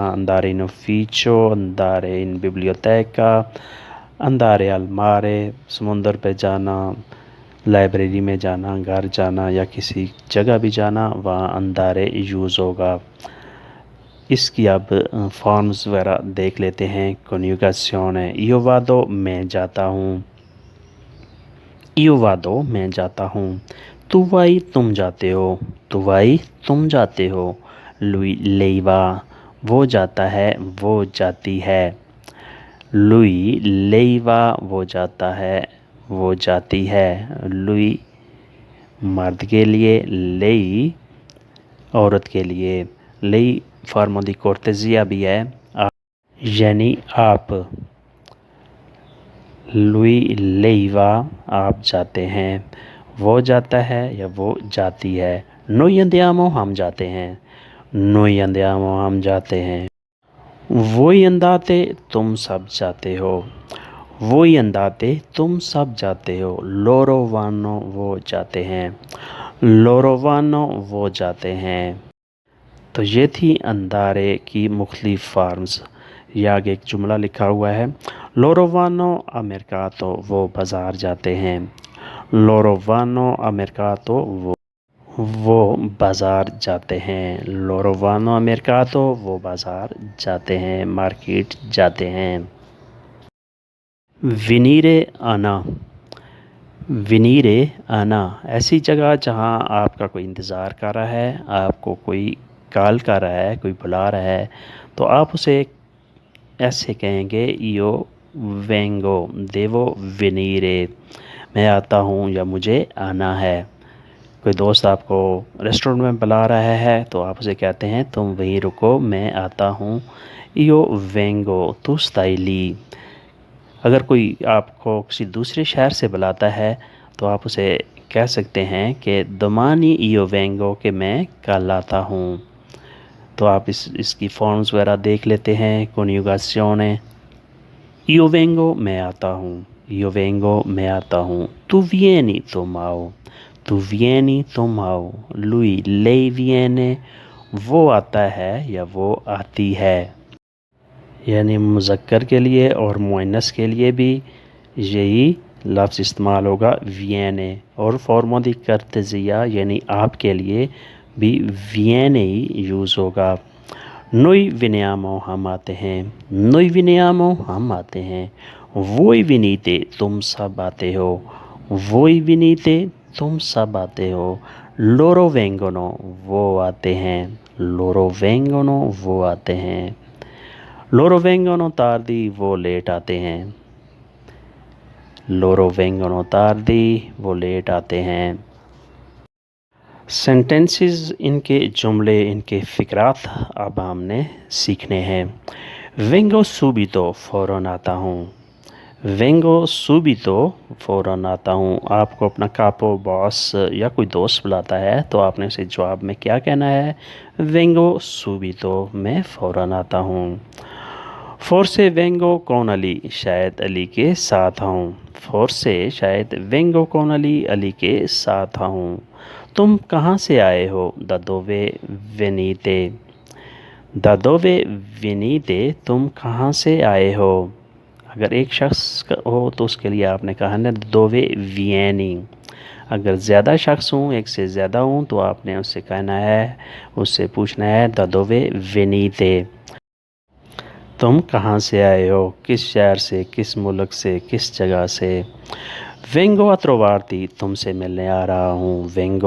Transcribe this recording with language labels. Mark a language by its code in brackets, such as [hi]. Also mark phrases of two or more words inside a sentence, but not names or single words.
[it] andare in ufficio, andare in biblioteca, andare al mare, [ur] سمندر پہ جانا، لائبریری میں جانا، گھر جانا یا کسی جگہ بھی جانا، وہاں اندارے یوز ہوگا. اس کی اب فارمز وغیرہ دیکھ لیتے ہیں. کانجوگیشن ہے [it] io vado, [ur] میں جاتا ہوں. [it] io vado, [ur] میں جاتا ہوں. [it] tu vai, [ur] تم جاتے ہو. [it] tu vai, [ur] تم جاتے ہو. [it] lui lei va, [ur] وہ جاتا ہے، وہ جاتی ہے. [it] lui lei va, [ur] وہ جاتا ہے، وہ جاتی ہے. lui مرد کے لیے، lei عورت کے لیے. [it] lei forma di cortesia [ur] بھی ہے، یعنی آپ. [it] lui lei va, [ur] آپ جاتے ہیں. وہ جاتا ہے یا وہ جاتی ہے. [it] noi andiamo, [ur] ہم جاتے ہیں. [it] noi andiamo, [ur] ہم جاتے ہیں. [it] voi andate, [ur] تم سب جاتے ہو. [it] voi andate, [ur] تم سب جاتے ہو. [it] loro vanno, [ur] وہ جاتے ہیں. [it] loro vanno, [ur] وہ جاتے ہیں. تو یہ تھی اندارے کی مختلف فارمز. یہ آگے ایک جملہ لکھا ہوا ہے, [it] loro vanno a mercato, [ur] وہ بازار جاتے ہیں. [it] loro vanno a mercato, [ur] وہ بازار جاتے ہیں. [it] loro vanno a mercato, [ur] وہ بازار جاتے ہیں، مارکیٹ جاتے ہیں. venire آنا، venire آنا، ایسی جگہ جہاں آپ کا کوئی انتظار کر رہا ہے، آپ کو کوئی کال کر رہا ہے، کوئی بلا رہا ہے، تو آپ اسے ایسے کہیں گے [it] io vengo, devo venire, [ur] میں آتا ہوں یا مجھے آنا ہے. کوئی دوست آپ کو ریسٹورنٹ میں بلا رہا ہے تو آپ اسے کہتے ہیں تم وہیں رکو، میں آتا ہوں. [it] io vengo, tu stai lì। [ur] اگر کوئی آپ کو کسی دوسرے شہر سے بلاتا ہے تو آپ اسے کہہ سکتے ہیں کہ [it] domani io vengo, [ur] کہ میں کل آتا ہوں. تو آپ اس کی فارمز وغیرہ دیکھ لیتے ہیں. کانجوگیشن ہے [it] io vengo, [ur] میں آتا ہوں. [it] io vengo, [ur] میں آتا ہوں. [it] tu vieni, [ur] تم آؤ. [it] tu vieni, [ur] تم آؤ. [it] lui lei viene, [ur] وہ آتا ہے یا وہ آتی ہے. یعنی مذکر کے لیے اور مؤنث کے لیے بھی یہی لفظ استعمال ہوگا viene، اور [it] forma di cortesia [ur] یعنی آپ کے لیے بھی viene ہی یوز ہوگا. [it] noi veniamo, [ur] ہم آتے ہیں. [it] noi veniamo, [ur] ہم آتے ہیں. [it] voi venite, [ur] تم سب آتے ہو. [it] voi venite, [ur] تم سب آتے ہو. [it] loro vengono, [ur] وہ آتے ہیں. [it] loro vengono, [ur] وہ آتے ہیں. [it] loro vengono tardi, [ur] وہ لیٹ آتے ہیں. [it] loro vengono tardi, [ur] وہ لیٹ آتے ہیں. سینٹینسز، ان کے جملے، ان کے فقرات اب ہم نے سیکھنے ہیں. [it] vengo subito, [ur] فوراً آتا ہوں. [it] vengo subito, [ur] فوراً آتا ہوں. آپ کو اپنا کاپو، باس یا کوئی دوست بلاتا ہے تو آپ نے اسے جواب میں کیا کہنا ہے? [it] vengo subito, [ur] میں فوراً آتا ہوں. [it] forse vengo con [ur] علی، شاید علی کے ساتھ آؤں. فورسے، شاید [it] vengo con [ur] علی، علی کے ساتھ آؤں. تم کہاں سے آئے ہو? [it] da dove venite, da dove venite, [ur] تم کہاں سے آئے ہو? اگر ایک شخص ہو تو اس کے لیے آپ نے کہا نا [it] dove vieni। [ur] اگر زیادہ شخص ہوں، ایک سے زیادہ ہوں، تو آپ نے اس سے کہنا ہے، اس سے پوچھنا ہے [it] da dove venite, [ur] تم کہاں سے آئے ہو، کس شہر سے، کس ملک سے، کس جگہ سے. [it] vengo a trovarti, [ur] تم سے ملنے آ رہا ہوں.